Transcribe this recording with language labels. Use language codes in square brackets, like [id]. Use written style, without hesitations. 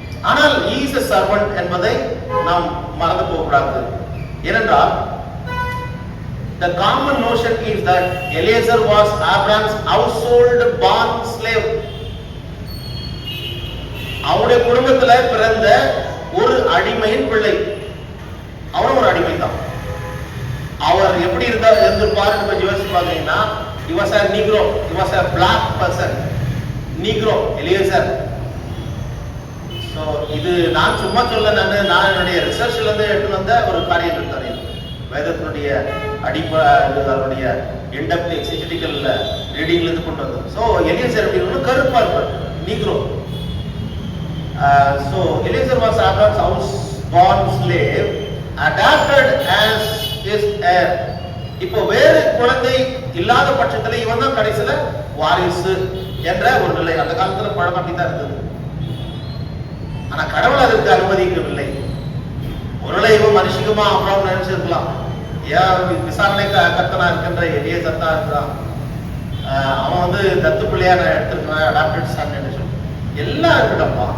[ta] ஆனால் [en] is a servant [ta] என்பதை நாம் மறந்து போகக்கூடாது. ஏனென்றால் [en] the common notion is that Eliezer was Abraham's household born slave. [ta] அவருடைய குடும்பத்தில் பிறந்த ஒரு அடிமையின் பிள்ளை. அவரும் ஒரு அடிமை தான். அவர் எப்படி இருந்திருப்பார் கொஞ்சம் யோசிச்சு பார்த்தீங்கன்னா, [en] he was a negro, he was a black person, negro Eliezer. [ta] So இது நான் சும்மா சொல்ல, நான் என்னுடைய ரிசர்ச்ல இருந்து எடுத்து வந்த ஒரு காரியம் இருக்காரு. வேதத்தினுடைய அதனுடைய இன்டெப்த் எக்ஸிஜெட்டிக்கல் ரீடிங்ல இருந்து கொண்டு வந்தோம். ஸோ எலியேசர் எப்படி கருப்பா இருப்பார், Negro. [en] So Eliezer was Abraham's house born slave, adopted as his heir. [ta] இப்போ வேறு குழந்தை இல்லாத பட்சத்துல இவன் தான் கடைசியில வாரிசு என்ற ஒரு நிலை. அந்த காலத்துல பழக்கம் அப்படித்தான் இருந்தது. ஆனா கடவுள் அதற்கு அனுமதிக்கவில்லை. ஒருவேளை இவன் மனுஷிகமா அப்புறம் நினைச்சிருக்கலாம், ஏன் விசாரணை கர்த்தனா இருக்கின்ற எலியேசர் தான் இருக்கிறான், அவன் வந்து தத்து பிள்ளையா நான் எடுத்திருக்கிறேன், அடாப்டட் சன் என்று சொல்லி எல்லாம் இருக்கட்டப்பா.